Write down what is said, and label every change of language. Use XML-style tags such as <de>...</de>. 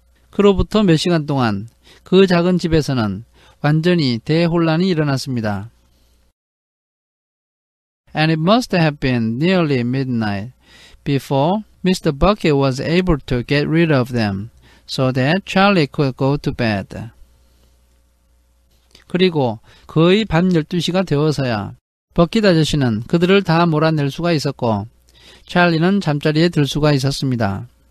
<ko>그로부터 몇 시간 동안 그 작은 집에서는 완전히 대혼란이 일어났습니다.</ko> <en>And it must have been nearly midnight before Mr. Bucket was able to get rid of them so that Charlie could go to bed.</en> <ko>그리고 거의 밤 12시가 되어서야 버킷 아저씨는 그들을 다 몰아낼 수가 있었고 찰리는 잠자리에 들 수가 있었습니다.</ko>